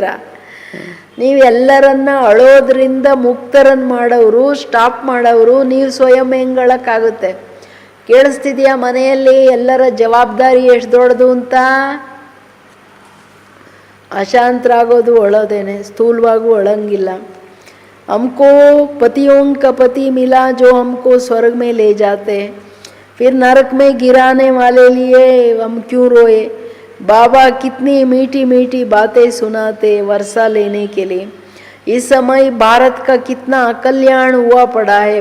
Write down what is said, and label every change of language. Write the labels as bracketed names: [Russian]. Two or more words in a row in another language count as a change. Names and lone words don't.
[Kannada] ನೀವೆಲ್ಲರನ್ನ ಅಳೋದ್ರಿಂದ ಮುಕ್ತರನ್ನು ಮಾಡೋರು, ಸ್ಟಾಪ್ ಮಾಡೋರು, ನೀವು ಸ್ವಯಂ ಹೆಂಗಳಕ್ಕಾಗುತ್ತೆ? ಕೇಳಿಸ್ತಿದೆಯಾ ಮನೆಯಲ್ಲಿ ಎಲ್ಲರ ಜವಾಬ್ದಾರಿ ಎಷ್ಟು ದೊಡ್ಡದು ಅಂತ? ಅಶಾಂತರಾಗೋದು ಅಳೋದೇನೆ, ಸ್ಥೂಲವಾಗೂ ಅಳಂಗಿಲ್ಲ. [Hindi] हमको पतियों का पति मिला जो हमको स्वर्ग में ले जाते, फिर नरक में गिराने वाले लिए हम क्यों रोए? बाबा कितनी मीठी मीठी बातें सुनाते वर्षा लेने के लिए. इस समय भारत का कितना कल्याण हुआ पड़ा है.